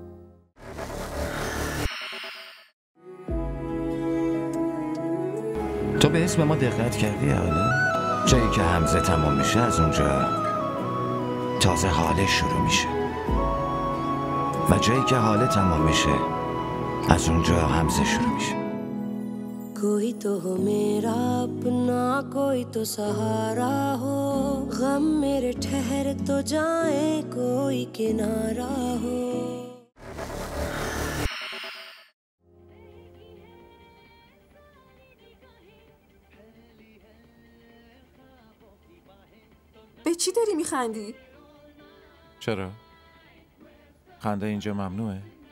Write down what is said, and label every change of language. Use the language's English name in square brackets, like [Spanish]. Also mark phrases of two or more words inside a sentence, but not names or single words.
[Persian] تو به اسم ما دقت کردی حالا؟ جایی که حمزه تمام میشه از اونجا تازه حاله شروع میشه و جایی که حاله تمام میشه از اونجا حمزه شروع میشه. [Hindi] कोई तो हो मेरा अपना कोई तो सहारा हो गम मेरे ठहर तो जाए कोई किनारा हो. [Persian] به چی داری میخندی؟ چرا؟ خنده اینجا ممنوعه؟